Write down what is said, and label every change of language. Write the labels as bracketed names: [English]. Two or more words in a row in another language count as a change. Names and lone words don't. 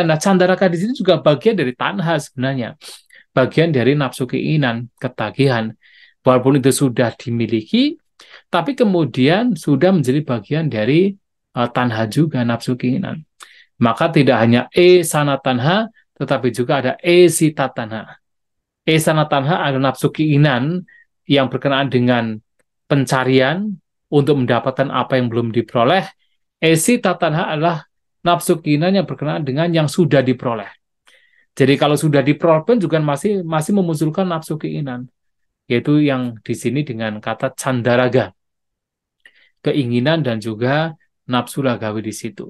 [Indonesian] Nah, candaraka di sini juga bagian dari tanha sebenarnya. Bagian dari nafsu keinginan, ketagihan. Walaupun itu sudah dimiliki, tapi kemudian sudah menjadi bagian dari tanha juga, nafsu keinginan. Maka tidak hanya [Pali] esana tanha, [Indonesian] tetapi juga ada [Pali] esita tanha. Esana tanha [Indonesian] adalah nafsu keinginan yang berkenaan dengan pencarian untuk mendapatkan apa yang belum diperoleh. [Pali] Esita tanha [Indonesian] adalah nafsu keinginan yang berkenaan dengan yang sudah diperoleh. Jadi kalau sudah diperoleh pun juga masih masih memunculkan nafsu keinginan, yaitu yang di sini dengan kata candaraga, keinginan dan juga nafsu ragawi di situ.